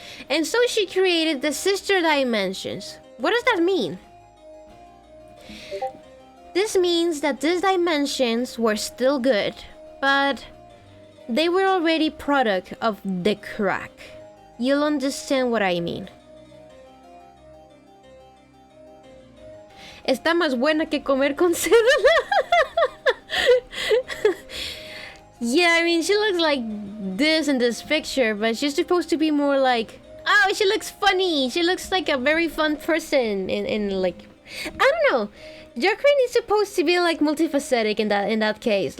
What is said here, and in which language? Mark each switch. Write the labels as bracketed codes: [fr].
[en] And so she created the sister dimensions. What does that mean? This means that these dimensions were still good, but they were already product of the crack. You'll understand what I mean. [es] Está más buena que comer con cédula. [en] Yeah, I mean, she looks like this in this picture, but she's supposed to be more like, oh, she looks funny. She looks like a very fun person in like, I don't know. Jokerin is supposed to be like multifaceted in that case.